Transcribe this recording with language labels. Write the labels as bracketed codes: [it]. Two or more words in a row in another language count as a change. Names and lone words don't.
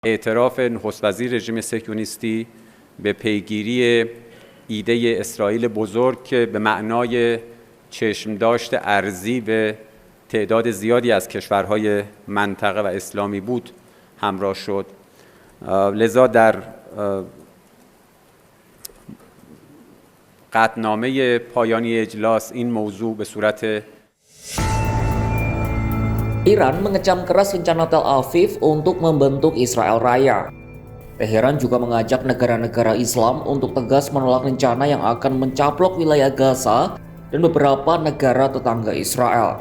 [fa] اعتراف نخست وزیر رژیم صهیونیستی به پیگیری ایده اسرائیل بزرگ که به معنای چشمداشت ارضی به تعداد زیادی از کشورهای منطقه و اسلامی بود همراه شد. لذا در قطعنامه پایانی اجلاس این موضوع به صورت [id] Iran mengecam keras rencana Tel Aviv untuk membentuk Israel Raya. Teheran juga mengajak negara-negara Islam untuk tegas menolak rencana yang akan mencaplok wilayah Gaza dan beberapa negara tetangga Israel.